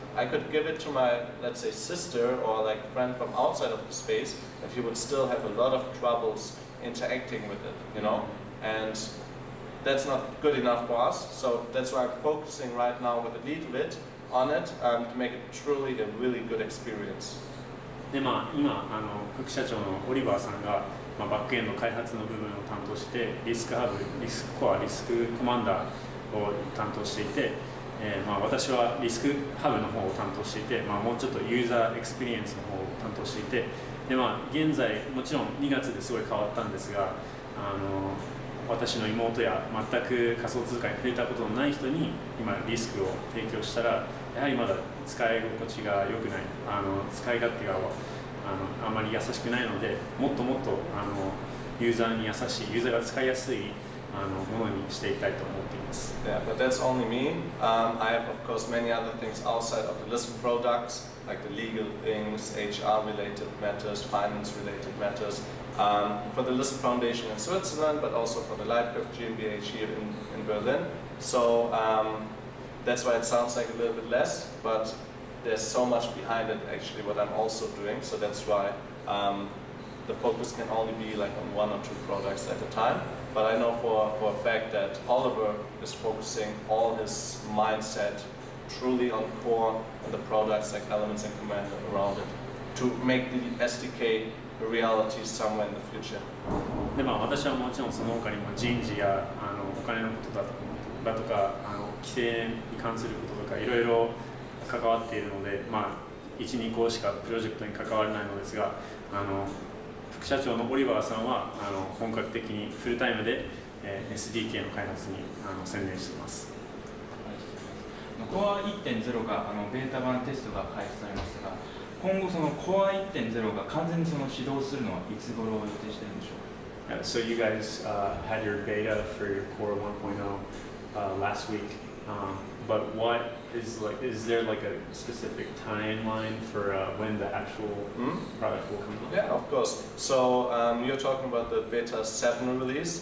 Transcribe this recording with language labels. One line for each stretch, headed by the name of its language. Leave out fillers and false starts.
English: I could give it to my, let's say, sister or like friend from outside of the space, and he would still have a lot of troubles interacting with it, you know? And that's not good enough for us, so that's why I'm focusing right now with a little bit on it to make it truly a really good experience.
Japanese: で今副社長のオリバーさんが、バックエンド開発の部分を担当してリスクハブ、リスクコア、リスクコマンダーを担当していて、私はリスクハブの方を担当していて、もうちょっとユーザーエクスペリエンスの方を担当していて、で現在もちろん2月ですごい変わったんですが、私の妹や全く仮想通貨に触れたことのない人に今リスクを提供したらやはりまだ使い心地が良くない、使い勝手があまり優しくないので、もっともっとユーザーに優しい、ユーザーが使いやすいものにしていきたいと思っています。
English: Yeah, but that's only me. I have of course many other things outside of the Lisk products, like the legal things, HR-related matters, finance-related matters. For the Lisk Foundation in Switzerland, but also for the Lightcurve GmbH here in Berlin. So that's why it sounds like a little bit less, but there's so much behind it actually what I'm also doing. So that's why the focus can only be like on 1 or 2 products at a time. But I know for a fact that Oliver is focusing all his mindset truly on core and the products like Elements and Commander around it to make the SDK a reality somewhere in the future.
Japanese: で私はもちろんその他にも人事やお金のことだとか規制に関することとかいろいろ関わっているので、1、2個しかプロジェクトに関われないのですが、副社長のオリバーさんは本格的にフルタイムで SDK の開発に専念しています。コア 1.0 がベータ版テストが開始されましたが、今後そのコア 1.0 が完全に始動するのはいつ頃を予定しているんでしょうか。
English: So you guys had your beta for your Core 1.0 last week, but what is there like a specific timeline for when the actual product will come out? Yeah, of course. So you're talking about the beta 7 release,